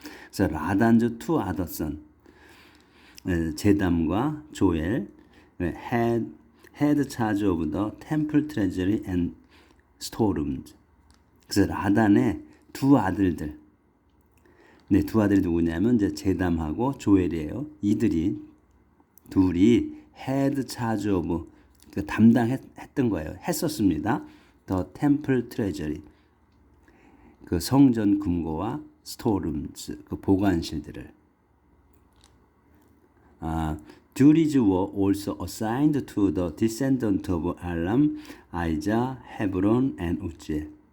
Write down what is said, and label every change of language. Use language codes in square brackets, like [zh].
[en] 그래서 라단즈 투 아더선, 제담과 조엘 had charge of the temple treasury and storerooms. [ko] 그래서 라단의 두 아들들, 두 아들이 누구냐면 이제 제담하고 조엘이에요. 이들이 둘이 [en] had charge of, [ko] 담당했던 거예요. 했었습니다. [en] The temple treasury, [ko] 그 성전 금고와 [en] storerooms, [ko] 그 보관실들을. [en] Duties were also assigned to the descendant of Elam, Isaiah, Hebron, and Uzziel.